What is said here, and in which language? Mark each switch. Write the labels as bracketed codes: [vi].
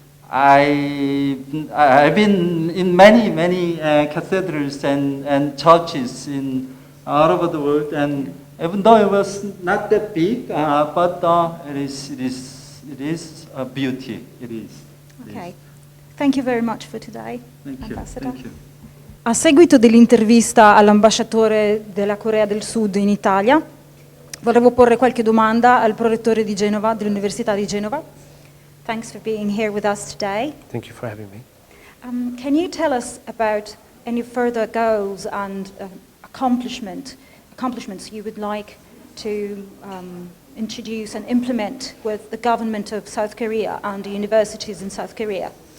[en] I've been in many cathedrals and churches all over the world, and even though it was not that big, but it is a beauty. It is. Okay. Thank you very much for today, Thank you. Ambassador. Thank you. [it] A seguito dell'intervista all'ambasciatore della Corea del Sud in Italia, volevo porre qualche domanda al prorettore di Genova, dell'Università di Genova. [en] Thanks for being here with us today. Thank you for having me. Can you tell us about any further goals and accomplishments you would like to introduce and implement with the government of South Korea and the universities in South Korea?